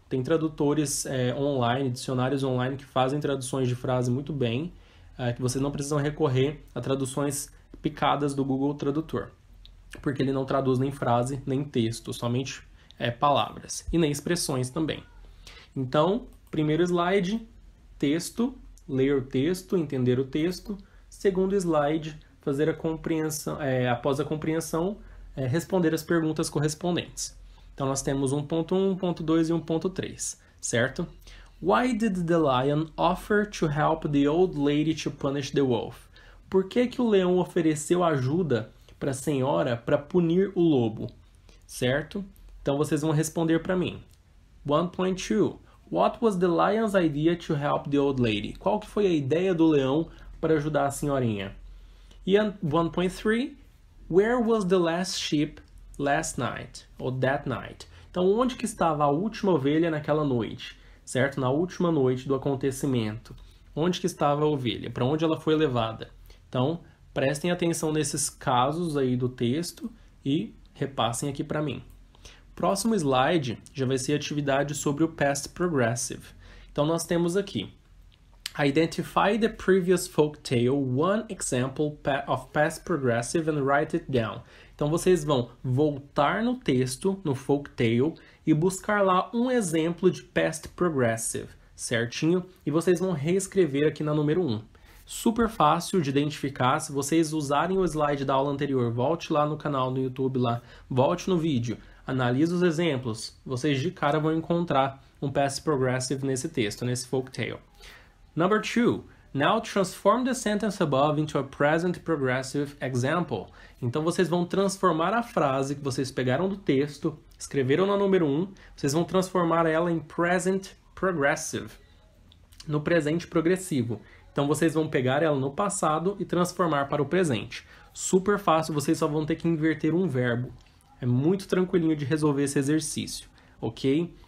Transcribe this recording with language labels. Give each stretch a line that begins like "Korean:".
Portuguese: Tem tradutores online, dicionários online que fazem traduções de frase muito bem, que vocês não precisam recorrer a traduções picadas do Google Tradutor, porque ele não traduz nem frase, nem texto, somente palavras, e nem expressões também. Então, primeiro slide, texto, ler o texto, entender o texto. Segundo slide, fazer a compreensão, após a compreensão, responder as perguntas correspondentes. Então, nós temos 1.1, 1.2 e 1.3, certo?
English: Why did the lion offer to help the old lady to punish the wolf?
Portuguese: Por que o leão ofereceu ajuda para a senhora para punir o lobo? Certo? Então vocês vão responder para mim. 1.2.
English: What was the lion's idea to help the old lady?
Portuguese: Qual que foi a ideia do leão para ajudar a senhorinha? E 1.3.
English: Where was the last sheep last night?
Portuguese: Ou
English: that night?
Portuguese: Então onde que estava a última ovelha naquela noite? Certo? Na última noite do acontecimento. Onde que estava a ovelha? Para onde ela foi levada? Então, prestem atenção nesses casos aí do texto e repassem aqui para mim. Próximo slide já vai ser a atividade sobre o Past Progressive. Então nós temos aqui:
English: Identify the previous folktale, one example of past progressive and write it down.
Portuguese: Então vocês vão voltar no texto, no folktale, e buscar lá um exemplo de past progressive, certinho? E vocês vão reescrever aqui na número 1. Super fácil de identificar. Se vocês usarem o slide da aula anterior, volte lá no canal no YouTube, lá, volte no vídeo, analise os exemplos, vocês de cara vão encontrar um past progressive nesse texto, nesse folktale.
English: Number 2, now transform the sentence above into a present progressive example.
Portuguese: Então vocês vão transformar a frase que vocês pegaram do texto, escreveram na número 1, vocês vão transformar ela em present progressive, no presente progressivo. Então vocês vão pegar ela no passado e transformar para o presente. Super fácil, vocês só vão ter que inverter um verbo. É muito tranquilinho de resolver esse exercício, ok?